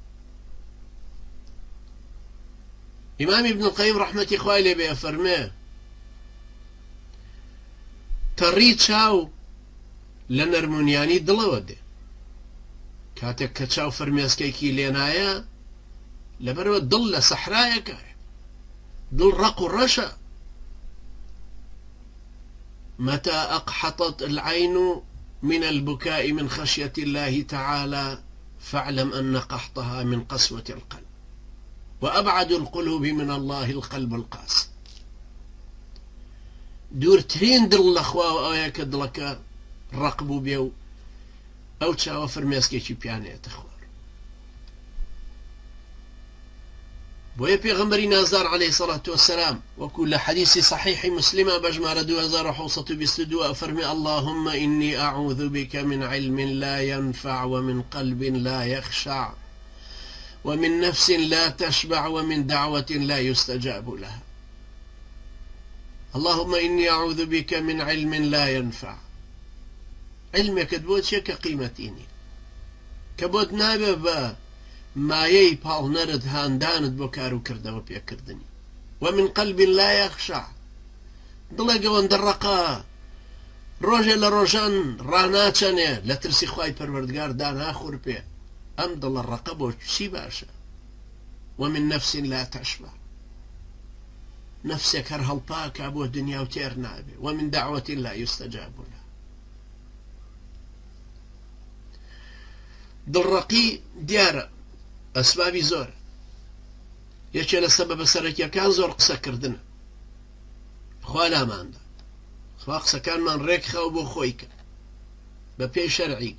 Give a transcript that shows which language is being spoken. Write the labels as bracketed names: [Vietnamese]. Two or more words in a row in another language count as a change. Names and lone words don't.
[Central Kurdish] ئیمامی ابن القەیم ڕەحمەتی خوای لێ بێ فەرمێ تەڕی چاو لە نەرمونیانی دڵەوە دێ، کاتێک کە چاو فرمێسکێکی لێنایە لەبەرەوە دڵ لە سەحرایەکە، دڵ ڕق و ڕەشە. [Arabic] متى أقحطت العين من البكاء من خشية الله تعالى فاعلم أن قحطها من قسوة القلب، وأبعد القلوب من الله القلب القاسي. [Central Kurdish] دوورترین دڵ لە خوا ئەوەیە کە دڵەکە ڕق بوو بێ و ئەو چاوە فرمێسکێکی پیانێتە خوار. بۆیە پێغەمبەری نازدار [Arabic] عليه الصلاة والسلام [Central Kurdish] وەکو لە حەدیثی صحیحی مسلمە بەژمارە 2722 فەرمی [Arabic] اللهم إني أعوذ بك من علم لا ينفع ومن قلب لا يخشع ومن نفس لا تشبع ومن دعوة لا يستجاب لها. اللهم إني أعوذ بك من علم لا ينفع. [Central Kurdish] علمك بۆ چێ کە قیمەتینی، کە بۆت نابێ بە مایەی پاڵنەرت هاندانت بۆ کار و کردەوە پێکردنی. [Arabic] ومن قلب لا يخشع، [Central Kurdish] دڵێک ئەوەندە ڕقە ڕۆژێ لە ڕۆژان ڕاناچەنێ لە ترسی خوای پەروەردگار داناخور پێ، ئەم دڵە ڕقە بۆ چی باشە. [Arabic] ومن نفس لا تشبع، [Central Kurdish] نفسێک هەر هەڵپاکە بۆ دنیا و تێر نابێ. [Arabic] ومن دعوة لا يستجاب لها. [Central Kurdish] دڵڕەقی دیارە ئەسبابی زۆر، یەکێ لە سەبەبە سەرەکیەکان زۆر قسەکردنە. خوا لاماندا، خوا قسەکانمان ڕێکخەوە بۆ خۆی کە بە پێی شەرعیکە.